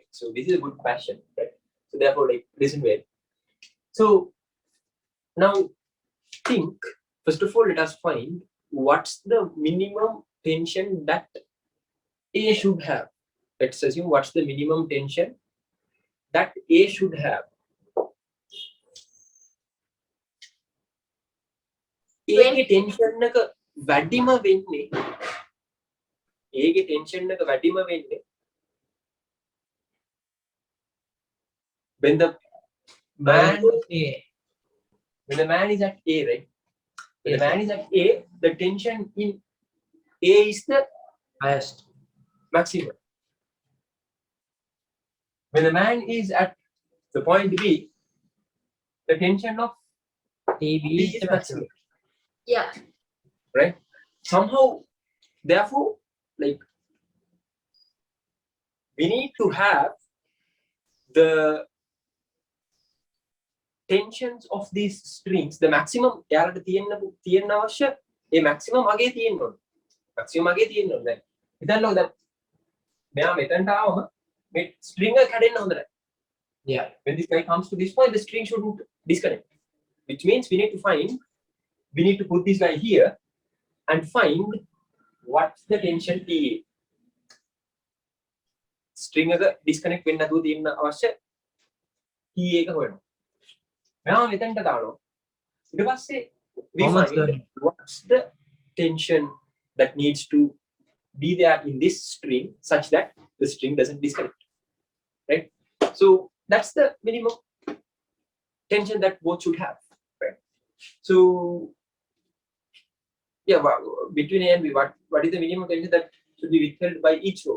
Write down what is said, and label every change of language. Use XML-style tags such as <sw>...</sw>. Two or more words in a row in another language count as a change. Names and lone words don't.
<en>So this is a good question, right? So therefore, like, listen well. So now think, first of all, let us find what's the minimum tension that A should have. Let's assume what's the minimum tension that A should have.</en> <si>ඒගේ ටෙන්ෂන් එක වැඩිම වෙන්නේ ඒගේ ටෙන්ෂන් එක වැඩිම වෙන්නේ</si> <en>when the man is at A, right? When the man is at A, the tension in A is the Highest. maximum. When the man is at the point B, the tension of TB B is is the maximum. maximum. Yeah. Right? Somehow, therefore, like, we need to have the tensions of these strings, the maximum.</en> <si>යාලට තියෙන්න අවශ්‍ය ඒ maximum අගේ තියෙන්න ඕනේ. maximum අගේ තියෙන්න ඕනේ. දැන් හිතන්නකෝ දැන් මෙයා මෙතනට ආවම මේ string එක කැඩෙන්න හොඳ නැහැ.</si> <en>Yeah. When this guy comes to this point, the string shouldn't disconnect, which means we need to put this guy here and find what's the tension TA.</en> <si>String එක disconnect වෙන්න නැතුව තියෙන අවශ්‍ය TA එක හොයනවා. මෙයා මෙතෙන්ට දානවා. ඊට පස්සේ we</si> <en>Almost find done. what's the tension that needs to be there in this string such that the string doesn't disconnect, right? So that's the minimum tension that both should have, right? So yeah, between A and B, what is the minimum tension that should be withheld by each row?</en>